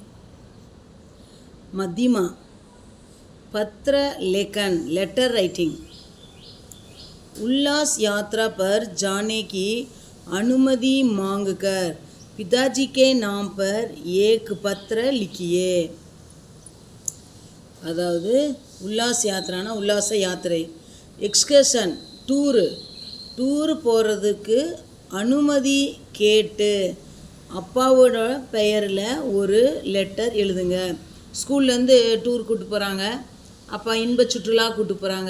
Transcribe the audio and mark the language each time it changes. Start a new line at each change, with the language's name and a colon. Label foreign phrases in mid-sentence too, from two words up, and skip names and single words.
Hindi: मध्यमा पत्र लेखन
English: letter writing.
Hindi: उल्लास यात्रा पर जाने की अनुमति मांगकर पिताजी के नाम पर एक पत्र लिखिए।
Tamil: அதாவது
Hindi: उल्लास यात्रा ना
Tamil: உல்லாச யாத்திரை,
English: excursion tour
Tamil: போகிறதுக்கு அனுமதி கேட்டு அப்பாவோட பெயரில் ஒரு லெட்டர் எழுதுங்க. ஸ்கூல்லேருந்து டூர் கூப்பிட்டு போகிறாங்க, அப்பா இன்ப சுற்றுலா கூப்பிட்டு போகிறாங்க.